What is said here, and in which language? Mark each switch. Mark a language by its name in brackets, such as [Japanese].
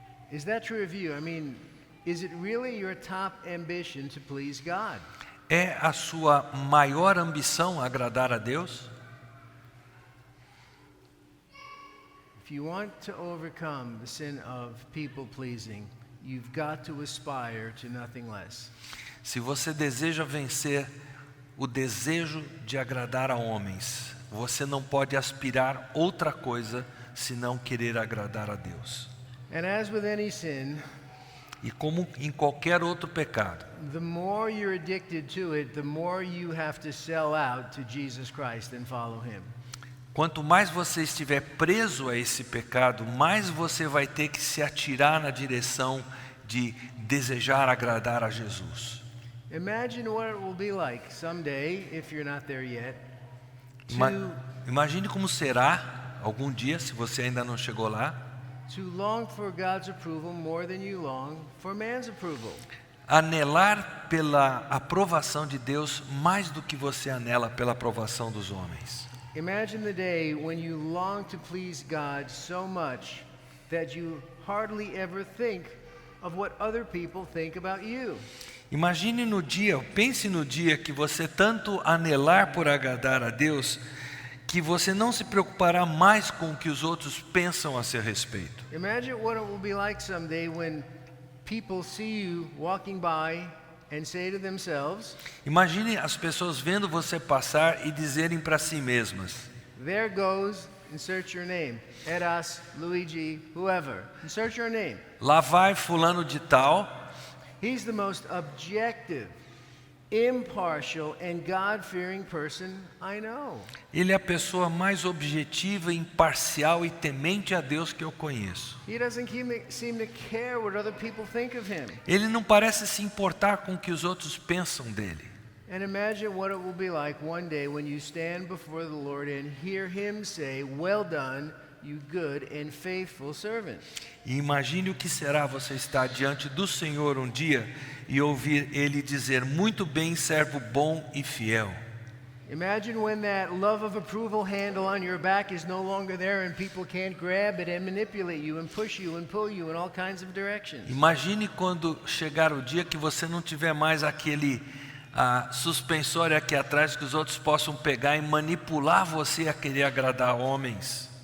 [English] Is that true of you? I mean, is it really your top ambition to please God? [Portuguese] É a sua maior ambição agradar a Deus? [English] If you want to overcome the sin of people pleasing, you've got to aspire to nothing less. [Portuguese] Se você deseja vencer o desejo de agradar a homens, você não pode aspirar outra coisa senão querer agradar a Deus. [English] And as with any sin, [Portuguese] E como em qualquer outro pecado, [English] the more you're addicted to it, the more you have to sell out to Jesus Christ and follow him. [Portuguese] quanto mais você estiver preso a esse pecado, mais você vai ter que se atirar na direção de desejar agradar a Jesus. [English] Imagine what it will be like someday, if you're not there yet, [Portuguese] Imagine como será algum dia, se você ainda não chegou lá, [English] to long for God's approval more than you long for man's approval. [Portuguese] anelar pela aprovação de Deus mais do que você anela pela aprovação dos homens. [English] Imagine the day when you long to please God so much that you hardly ever think of what other people think about you. [Portuguese] Imagine no dia, pense no dia que você tanto anelar por agradar a Deus, que você não se preocupará mais com o que os outros pensam a seu respeito. [English] Imagine what it will be like someday when people see you walking by and say to themselves, [Portuguese] Imagine as pessoas vendo você passar e dizerem para si mesmas: [English] there goes, insert your name, Eras, Luigi, whoever, insert your name. [Portuguese] lá vai fulano de tal, [English] He's the most objective, impartial, and God-fearing person I know. [Portuguese] ele é a pessoa mais objetiva, imparcial e temente a Deus que eu conheço. [English] He doesn't seem to care what other people think of him. [Portuguese] Ele não parece se importar com o que os outros pensam dele. [English] And imagine what it will be like one day when you stand before the Lord and hear him say, well done, you good and faithful servant. [Portuguese] E imagine o que será você estar diante do Senhor um dia e ouvir Ele dizer: muito bem, servo bom e fiel. [English] Imagine when that love of approval handle on your back is no longer there and people can't grab it and manipulate you and push you and pull you in all kinds of directions. [Portuguese] Imagine quando chegar o dia que você não tiver mais aquele suspensório aqui atrás que os outros possam pegar e manipular você a querer agradar homens.